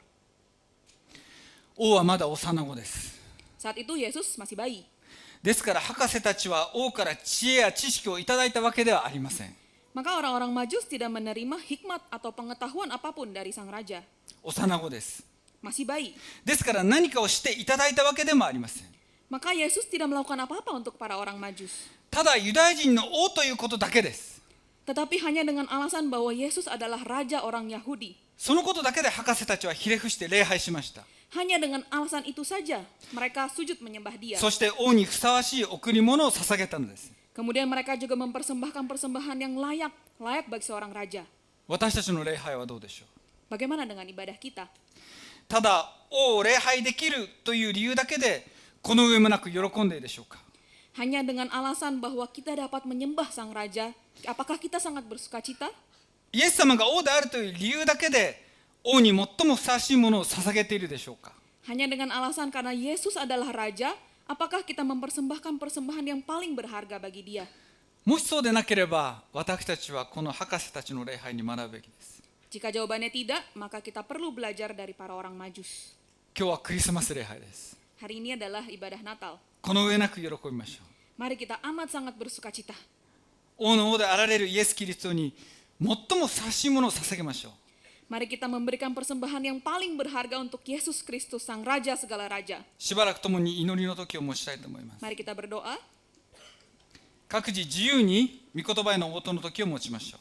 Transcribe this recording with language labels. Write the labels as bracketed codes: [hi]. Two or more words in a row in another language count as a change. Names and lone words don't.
[ja] 王はまだ幼子です。 [id] Saat itu Yesus masih bayi. [ja] ですから博士たちは王から知恵や知識をいただいたわけではありません。 [id] Maka orang-orang Majus tidak menerima hikmat atau pengetahuan apapun dari sang raja. [ja] 幼子です。 [id] Masih bayi. [ja] ですから何かをしていただいたわけでもありません。 [id] Maka Yesus tidak melakukan apa-apa untuk para orang Majus. [ja] ただユダヤ人の王ということだけです。 [id] Tetapi hanya dengan alasan bahwa Yesus adalah raja orang Yahudi. [ja] そのことだけで博士たちはひれ伏して礼拝しました。 [id] Hanya dengan alasan itu saja mereka sujud menyembah dia. [ja] そして王にふさわしい贈り物を捧げたのです。 [id] Kemudian mereka juga mempersembahkan persembahan yang layak bagi seorang raja. [ja] 私たちの礼拝はどうでしょう。 [id] Bagaimana dengan ibadah kita? [ja] ただ王を礼拝できるという理由だけでこの上もなく喜んでいるでしょうか。 [id] Hanya dengan alasan bahwa kita dapat menyembah sang raja, apakah kita sangat bersukacita? [ja] イエス様が王であるという理由だけで王に最もふさわしいものを捧げているでしょうか。 [id] Hanya dengan alasan karena Yesus adalah raja, apakah kita mempersembahkan persembahan yang paling berharga bagi dia? [ja] もしそうでなければ私たちはこの博士たちの礼拝に学ぶべきです。 [id] Jika jawabannya tidak, maka kita perlu belajar dari para orang Majus. [ja] 今日はクリスマス礼拝です。 [id] Hari ini adalah ibadah Natal. [ja] この上なく喜びましょう。 [id] Mari kita amat sangat bersukacita. [ja] 王の王であられるイエス・キリストに最もふさわしいものを捧げましょう。 [id] Mari kita memberikan persembahan yang paling berharga untuk Yesus Kristus, Sang Raja segala raja. [ja] しばらく共に祈りの時を持ちたいと思います。 [id] Mari kita berdoa. [ja] 各自自由に御言葉への応答の時を持ちましょう。